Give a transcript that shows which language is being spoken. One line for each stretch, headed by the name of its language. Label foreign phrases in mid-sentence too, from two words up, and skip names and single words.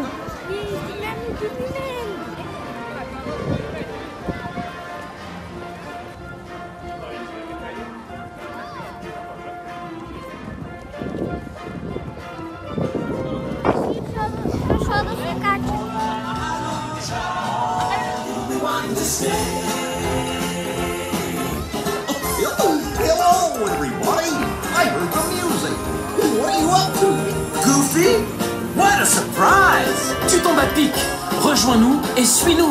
Macedonian: Стигнавме у Дизниленд. Шо да се качим?
English: Hello, everybody! I heard the music. What are you up to? Goofy? What a surprise!
French: Tu tombes à pic. Rejoins-nous et suis-nous.